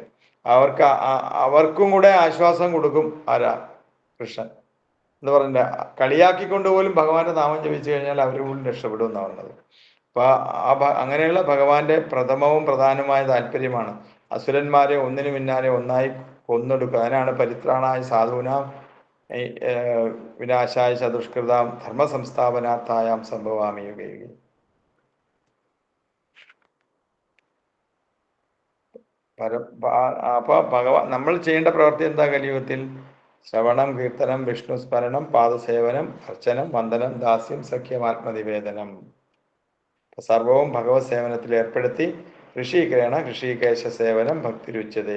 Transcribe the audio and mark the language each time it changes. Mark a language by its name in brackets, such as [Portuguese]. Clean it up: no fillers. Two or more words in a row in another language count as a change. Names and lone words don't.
[Malayalam] അവർക്കും കൂടെ ആശ്വാസം കൊടുക്കും ആരാ? കൃഷ്ണൻ എന്ന് പറഞ്ഞ കളിയാക്കിക്കൊണ്ട് പോലും ഭഗവാന്റെ നാമം ജപിച്ചു കഴിഞ്ഞാൽ അവർ പോലും രക്ഷപ്പെടും എന്നാണ് പറഞ്ഞത്. അപ്പൊ അങ്ങനെയുള്ള ഭഗവാന്റെ പ്രഥമവും പ്രധാനമായ താല്പര്യമാണ് അസുരന്മാരെ ഒന്നിനു പിന്നാലെ ഒന്നായി കൊന്നൊടുക്കുക. [Sanskrit] അതിനാണ് പരിത്രാണായ സാധൂനാം വിനാശായ ചതുഷ്കൃതാം ധർമ്മ സംസ്ഥാപനാർത്ഥായാം സംഭവാമി യുഗേ. [Malayalam] അപ്പൊ ഭഗവാൻ നമ്മൾ ചെയ്യേണ്ട പ്രവൃത്തി എന്താ കലിയുഗത്തിൽ? ശ്രവണം, കീർത്തനം, വിഷ്ണു സ്മരണം, പാദസേവനം, അർച്ചനം, വന്ദനം, ദാസ്യം, സഖ്യം, ആത്മനിവേദനം. സർവവും ഭഗവത് സേവനത്തിൽ ഏർപ്പെടുത്തി [Sanskrit] ഋഷികേശ സേവനം ഭക്തിരുച്ചതേ.